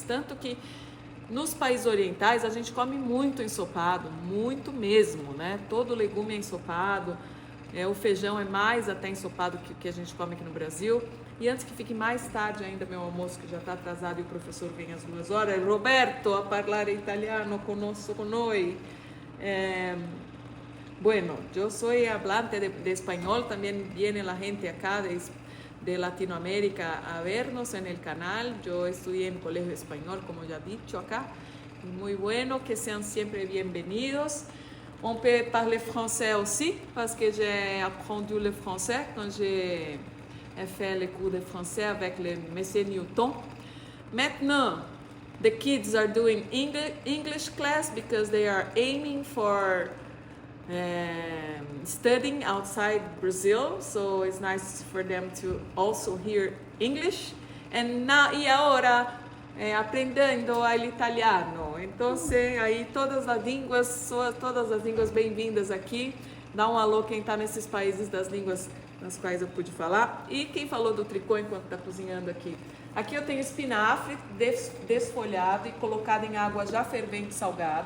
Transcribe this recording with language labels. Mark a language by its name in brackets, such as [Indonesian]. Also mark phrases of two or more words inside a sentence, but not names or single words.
[Portuguese] Tanto que nos países orientais a gente come muito ensopado, muito mesmo, né? Todo legume é ensopado, o feijão é mais até ensopado que a gente come aqui no Brasil. E antes que fique mais tarde ainda meu almoço, que já está atrasado e o professor vem às 2 horas, Roberto, [Italian] a parlare italiano conosco con noi. [Spanish] Bueno, yo soy hablante de español, también viene la gente acá de Latinoamérica a vernos en el canal. Yo estudié en colegio español, como ya he dicho acá, y muy bueno, que sean siempre bienvenidos. [French] On peut parler français aussi, parce que j'ai appris le français quand j'ai fait les cours de français avec le monsieur Newton. Maintenant, [English] the kids are doing English class because they are aiming for studying outside Brazil, so it's nice for them to also hear English. [Portuguese] E agora aprendendo o italiano. Então, aí todas as línguas bem-vindas aqui. Dá um alô quem está nesses países das línguas nas quais eu pude falar. E quem falou do tricô enquanto está cozinhando aqui? Aqui eu tenho espinafre desfolhado e colocado em água já fervente salgada.